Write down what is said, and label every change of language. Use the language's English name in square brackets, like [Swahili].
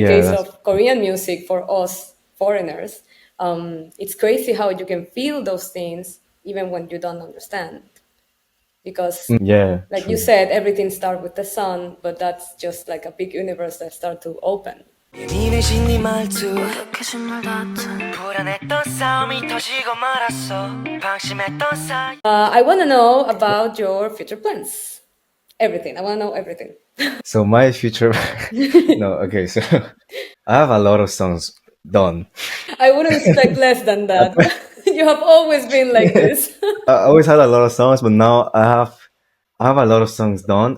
[English] yeah, case that's of Korean music, for us foreigners, it's crazy how you can feel those things even when you don't understand. Because, yeah, like you true. said, everything starts with the sun, but that's just like a big universe that starts to open. [Korean] 예민해진 네 말투 어색해진 말다툼 불안했던 싸움이 터지고 말았어 방심했던 사이 [English] I want to know about your future plans. Everything. I want to know everything. So my future, no, okay. So I have a lot of songs done. I wouldn't expect less than that. You have always been like this. I always had a lot of songs, but now I have a lot of songs done.